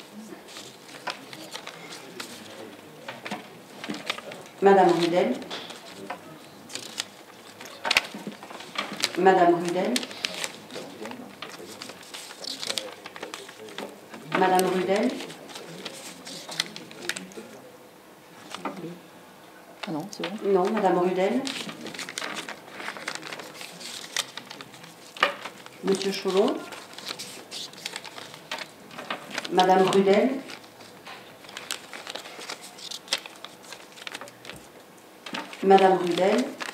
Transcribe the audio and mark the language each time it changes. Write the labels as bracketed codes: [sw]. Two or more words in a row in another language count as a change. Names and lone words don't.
[fr] Madame Rudel, Madame Rudel, Madame Rudel. Ah non, c'est bon. Non, Madame Rudel. Monsieur Cholon. Madame Rudel. Madame Rudel.